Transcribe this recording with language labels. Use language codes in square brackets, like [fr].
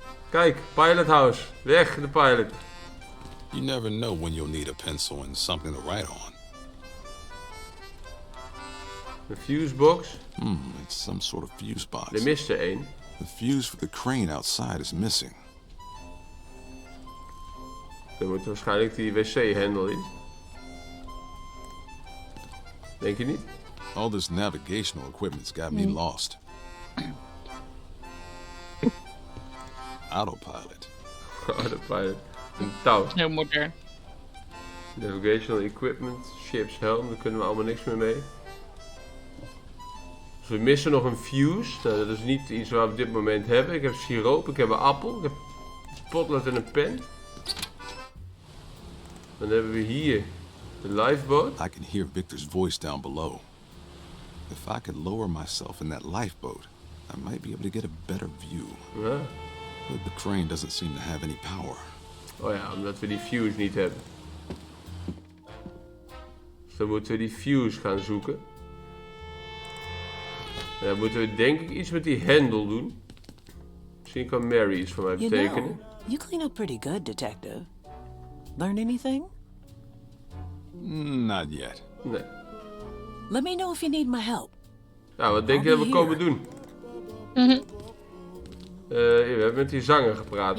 [nl] Kijk, Pilot House. Weg, de pilot. [en] You never know when you'll need a pencil and something to write on. [nl] De fuse box. [en] It's some sort of fuse box. [nl] Er mist er één. [en] The fuse for the crane outside is missing. [nl] Dan moet waarschijnlijk die wc-hendel in. Denk je niet? [en] All this navigational equipment's got me lost. [nl] Autopilot. De pilot. Een touw. Heel modern. [en] Navigational equipment. [nl] Ships helm. Daar kunnen we allemaal niks meer mee. Dus we missen nog een fuse. Nou, dat is niet iets wat we op dit moment hebben. Ik heb siroop. Ik heb een appel. Ik heb een potlood en een pen. Dan hebben we hier de lifeboat. [en] I can hear Victor's voice down below. If I could lower myself in that lifeboat, I might be able to get a better view. [nl] Ja. [en] But the crane doesn't seem to have any power. [nl] Oh ja, omdat we die fuse niet hebben. Dus dan moeten we die fuse gaan zoeken. En dan moeten we denk ik iets met die hendel doen. Misschien kan Mary iets voor mij [en] You [nl] betekenen. [en] know, you clean up pretty good, detective. Learn anything? Not yet. [nl] Nee. [en] Let me know if you need my help. [nl] Nou, wat denk je dat we komen doen? We hebben met die zanger gepraat.